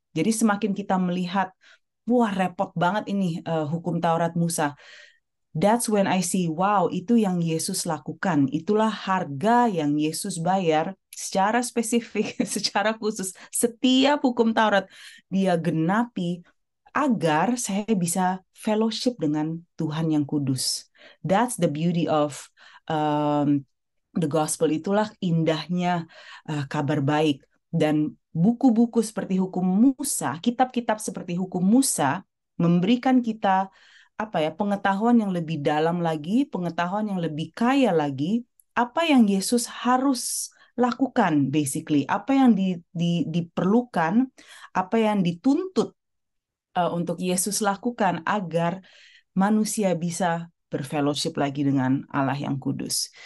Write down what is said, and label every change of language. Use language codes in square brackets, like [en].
[id] Jadi semakin kita melihat, wah repot banget ini hukum Taurat Musa, [en] that's when I see, wow, [id] itu yang Yesus lakukan. Itulah harga yang Yesus bayar secara spesifik, secara khusus. Setiap hukum Taurat dia genapi agar saya bisa fellowship dengan Tuhan yang kudus. [en] That's the beauty of the gospel. [id] Itulah indahnya kabar baik. Dan buku-buku seperti hukum Musa, kitab-kitab seperti hukum Musa memberikan kita pengetahuan yang lebih dalam lagi, pengetahuan yang lebih kaya lagi, apa yang Yesus harus lakukan, basically, apa yang diperlukan, apa yang dituntut untuk Yesus lakukan agar manusia bisa berfellowship lagi dengan Allah yang kudus.